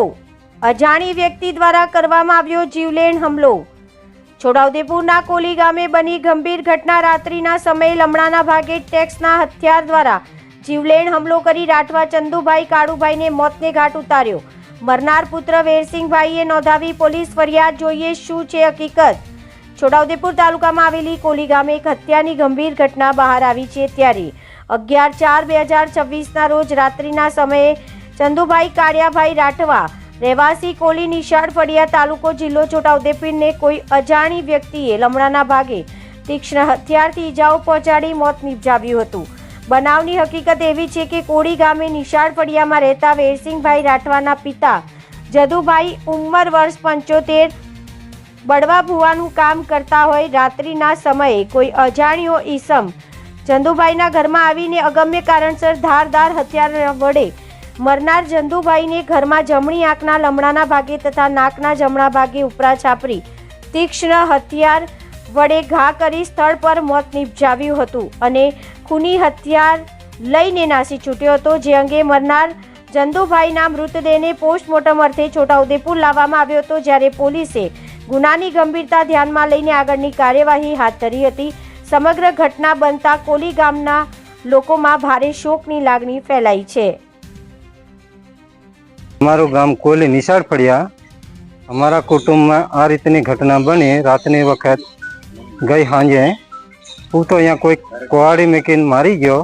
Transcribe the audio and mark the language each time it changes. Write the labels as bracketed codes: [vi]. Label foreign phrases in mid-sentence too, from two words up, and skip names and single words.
[gu] અજાણી વ્યક્તિ દ્વારા કરવામાં આવ્યો જીવલેણ હમલો। છોટાઉદેપુરના કોલી ગામે બની ગંભીર ઘટના। રાત્રિના સમયે લમણાના ભાગે ટેક્સના હથિયાર દ્વારા જીવલેણ હમલો કરી રાઠવા ચંદુભાઈ કાળુભાઈને મોતને ઘાટ ઉતાર્યો। મરનાર પુત્ર વેરસિંહભાઈએ નોંધાવી પોલીસ ફરિયાદ। જોઈએ શું છે હકીકત। છોટાઉદેપુર તાલુકામાં આવેલી કોલી ગામે એક હત્યાની ગંભીર ઘટના બહાર આવી છે। ત્યારે 11/4/2026 રોજ રાત્રિના સમયે ચંદુભાઈ કાળિયાભાઈ રાઠવા રહેવાસી કોલી નિશાળ ફળિયા તાલુકો જિલ્લો છોટાઉદેપુરને કોઈ અજાણી વ્યક્તિએ લમણાના ભાગે તીક્ષ્ણ હથિયારથી ઇજાઓ પહોંચાડી મોત નિપજાવ્યું હતું। બનાવની હકીકત એવી છે કે કોળી ગામે નિશાળ ફળિયામાં રહેતા વેરસિંહભાઈ રાઠવાના પિતા જદુભાઈ ઉંમર વર્ષ 75 બળવા ભુવાનું કામ કરતા હોય। રાત્રિના સમયે કોઈ અજાણ્યો ઈસમ ચંદુભાઈના ઘરમાં આવીને અગમ્ય કારણસર ધારદાર હથિયાર વડે મરનાર ચંદુભાઈ ને ઘર માં જમણી આંખના લમણાના ભાગે તથા નાકના જમણા ભાગે ઉપરા છાપરી તીક્ષ્ણ હથિયાર વડે ઘા કરી સ્થળ પર મોત નિપજાવ્યું હતું અને ખૂની હથિયાર લઈને નાસી છૂટ્યો હતો। જે અંગે મરનાર ચંદુભાઈના મૃતદેહને પોસ્ટમોર્ટમ અર્થે છોટાઉદેપુર લાવવામાં આવ્યો હતો। જ્યારે પોલીસે ગુનાની ગંભીરતા ધ્યાનમાં લઈને આગળની કાર્યવાહી હાથ ધરી હતી। સમગ્ર ઘટના બનતા કોલી ગામના લોકોમાં ભારે શોકની લાગણી ફેલાઈ છે। હમારૂ ગામ કોલી નિશાળ ફળિયા। હમારા કુટુંબ માં આ રીતની ઘટના બની। રાતની વક્ત ગઈ સાંજે હૂં તો અઁ કોઈ કુહાડી મેકીન મારી ગયો।